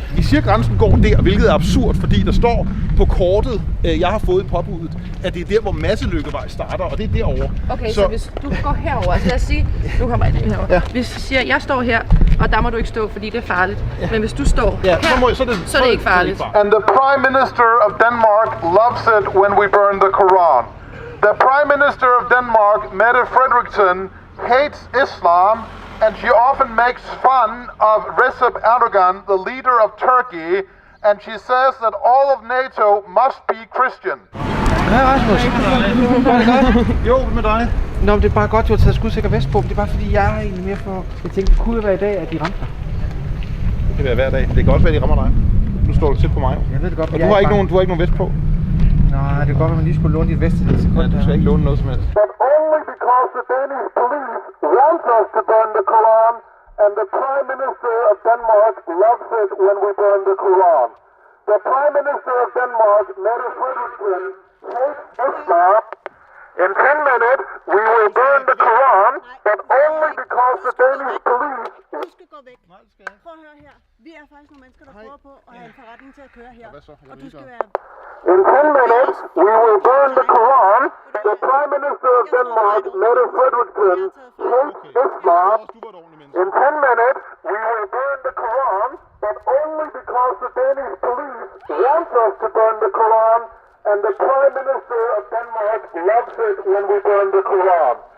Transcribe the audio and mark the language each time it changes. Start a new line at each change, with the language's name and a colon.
Danish: I siger, grænsen går der, hvilket er absurd, fordi der står på kortet, jeg har fået i påbuddet, at det er der, hvor Masselykkevej starter, og det er derovre. Okay, så hvis du går herover, altså lad os sige, nu kommer jeg herover. Ja. Hvis du siger, jeg står her, og der må du ikke stå, fordi det er farligt. Ja. Men hvis du står her, så er det ikke farligt.
English: And the Prime Minister of Denmark loves it when we burn the Quran. The Prime Minister of Denmark, Mette Frederiksen, hates Islam, and she often makes fun of Recep Erdogan, the leader of Turkey, and she says that all of NATO must be Christian.
Danish: Hej Rasmus. Var det godt? Jo, med dig. Nå, men det er bare godt, du har taget skudsikker vest på. Det er bare fordi, jeg er egentlig mere for... Jeg tænkte, det kunne være i dag, at de ramte dig. Det kan være hver dag. Det kan også være, at de rammer dig. Nu står du tæt på mig. Jeg ved det godt, men og du har ikke nogen vest på. Nej, det er godt, at man lige skulle låne dit vest til det sekund. Ja, du skal ikke låne noget som helst.
English: But only because the Danish police want us to burn the Quran, and the Prime Minister of Denmark loves it when we burn the Quran. The Prime Minister of Denmark, Mette Frederiksen, hates Islam. In 10 minutes, we will burn the Quran, but only because the Danish police...
Danish: Du skal gå væk. Prøv at høre her. Vi er faktisk nogle mennesker, der prøver på at have en forretning til at køre her. Og du skal være...
English: In 10 minutes, we will burn the Quran. The Prime Minister of Denmark, Mette Frederiksen, hates Islam. In 10 minutes, we will burn the Quran, but only because the Danish police want us to burn the Quran, and the Prime Minister of Denmark loves it when we burn the Quran.